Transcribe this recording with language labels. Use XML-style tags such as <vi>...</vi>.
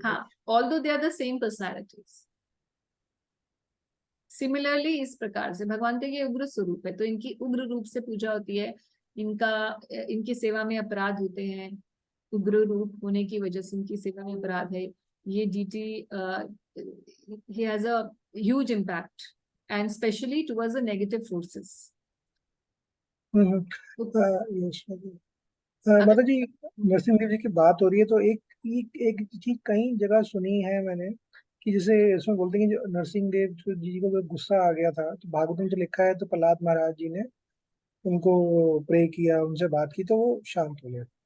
<en>हाँ, although they are the same personalities.</en> <hi>Similarly इस प्रकार से भगवान का ये उग्र स्वरूप है, तो इनकी उग्र रूप से पूजा होती है। इनकी सेवा में अपराध होते हैं, उग्र रूप होने की वजह से इनकी सेवा में अपराध है। ये DT</hi> <en>he has a huge impact and especially towards the negative forces.</en> <hi>Yes माता जी, नरसिंह देव जी की बात हो रही है तो एक चीज कई जगह सुनी है मैंने कि जैसे इसमें बोलते हैं कि जो नरसिंह देव जी को जब गुस्सा आ गया था तो भागवत में जो लिखा है तो प्रहलाद महाराज जी ने उनको प्रे किया, उनसे बात की तो वो शांत हो गया।</hi>